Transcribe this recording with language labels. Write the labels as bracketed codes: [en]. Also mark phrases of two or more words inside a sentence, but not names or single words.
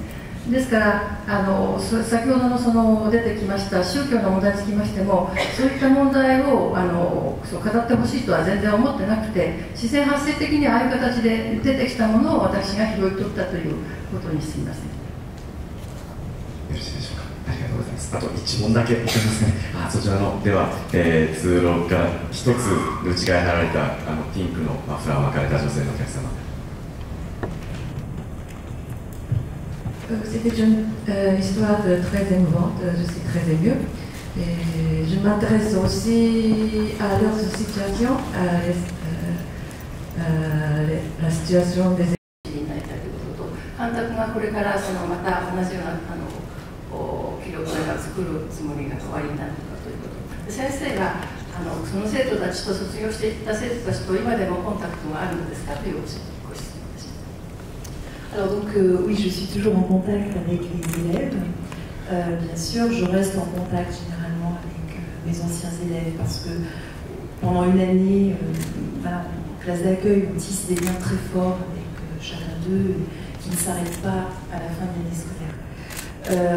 [ja] ですから先ほどの出てきました宗教の問題につきましても、そういった問題を語ってほしいとは全然思ってなくて、自然発生的にああいう形で出てきたものを私が拾い取ったということにすみません。よろしいでしょうか。ありがとうございます。あと1問だけいきますね。そちらのでは、通路から一つ内側に貼られたピンクのマフラーを巻かれた女性のお客様。 [fr] C'était une histoire très émouvante, je suis très émue. Et je m'intéresse aussi à leur situation, la situation des [ja] 監督がこれからまた同じような記録を作るつもりが終わりになるのかということ。先生がその生徒たちと卒業していった生徒たちと今でもコンタクトがあるのですかというご質問です。 [fr] Alors donc oui, je suis toujours en contact avec les élèves. Bien sûr, je reste en contact généralement avec mes anciens élèves parce que pendant une année, en classe d'accueil, on tisse des liens très forts avec chacun d'eux qui ne s'arrêtent pas à la fin de l'année scolaire.